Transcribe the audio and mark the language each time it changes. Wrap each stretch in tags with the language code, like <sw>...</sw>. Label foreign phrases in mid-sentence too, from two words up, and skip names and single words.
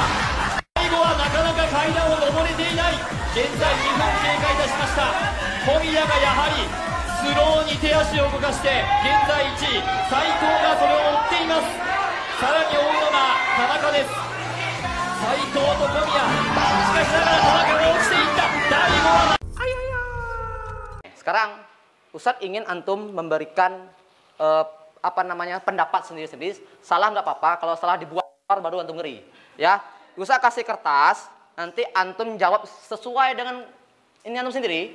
<ja>最後はなかなか階段を登れていない。現在2分経過いたしました。小宮がやはりスローに手足を動かして現在1位、斉藤がそれを追っています。さらに追うのが田中です。斉藤と小宮、しかしながら田中が落ちていった。第5は</ja> <id>Sekarang Ustadz ingin antum memberikan pendapat sendiri-sendiri. Salah nggak apa-apa, kalau salah dibuat baru antum ngeri. Ya, Ustadz kasih kertas, nanti antum jawab sesuai dengan ini antum sendiri.</id>